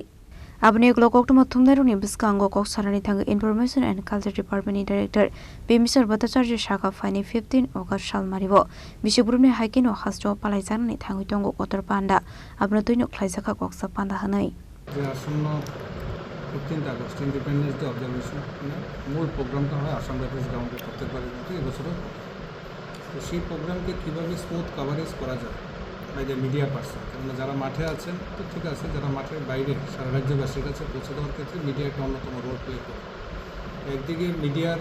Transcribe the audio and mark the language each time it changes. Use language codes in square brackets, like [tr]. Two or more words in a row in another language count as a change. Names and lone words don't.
[trp] Abni Koktwma Thumnairok ni bwskango koksarani thang [en] Information and Culture Department Director [trp] Bimbashar Bhattacharjee shaka fani 15 August salmaribo Bishopurni haikino hasto palaijanani thangi tongo koktthum Panda abno tuino khlaisaka koksa Panda hanai [en] 15 August Independence Day observation [bn] মূল প্রোগ্রামটা হয় আসাম রাইফেলস গ্রাউন্ডে প্রত্যেকবারের মতো এবছরও তো সেই প্রোগ্রামকে কীভাবে [en] smooth coverage [bn] করা যায় [en] by the media person [bn] কারণ যারা মাঠে আছেন তো ঠিক আছে যারা মাঠের বাইরে সারা রাজ্যবাসীর কাছে পৌঁছে দেওয়ার ক্ষেত্রে মিডিয়া একটা অন্যতম [en] role play [bn] করে একদিকে মিডিয়ার